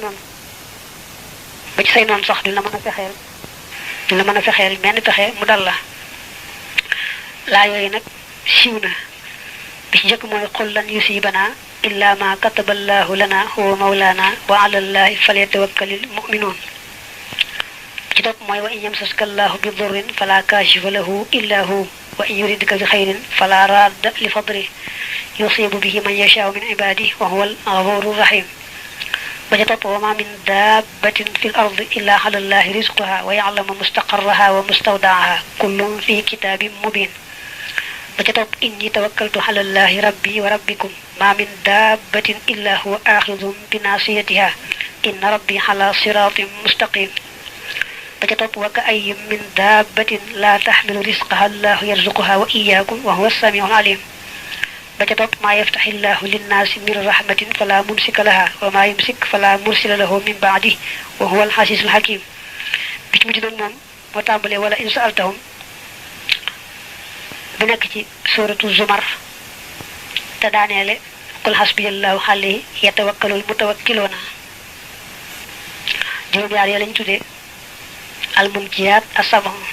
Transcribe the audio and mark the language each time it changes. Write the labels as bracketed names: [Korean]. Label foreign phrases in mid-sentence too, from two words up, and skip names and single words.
[Wolof] ci say noon sax dina mën a fexeel menn pexe mu dal la laa yooyu nag siiw na bi ci njëkk mooy [Arabic] قل لن يصيبنا إلا ما كتب الله لنا هو مولانا وعلى الله فليتوكل المؤمنون [Wolof] ci topp mooy [Arabic] وإن يمسسك الله بضر فلا كاشف له إلا هو وإن يردك بخير فلا راد لفضله يصيب به من يشاء من عباده وهو الغفور الرحيم [Wolof] ba ca topp [Arabic] وما من دابة في الأرض إلا على الله رزقها ويعلم مستقرها ومستودعها كل في كتاب مبين [Wolof] ba ca topp [Arabic] إني توكلت على الله ربي وربكم ما من دابة إلا هو آخذ بناصيتها إن ربي على صراط مستقيم [Wolof] ba ca topp [Arabic] وكأين من دابة لا تحمل رزقها الله يرزقها وإياكم وهو السميع العليم [Wolof] ba ca topp [Arabic] ما يفتح الله للناس من رحمة فلا ممسك لها وما يمسك فلا مرسل له من بعده وهو العزيز الحكيم [Wolof] bi ci mujj nag moom moo tàmbalee wala [Arabic] إن سألتهم [Wolof] bu nekk ci suratu zumar te daaneele [Arabic] قل حسبي الله عليه يتوكل المتوكلون [Wolof] juróom-yaar ya lañ tuddee [Arabic] المنجيات السبع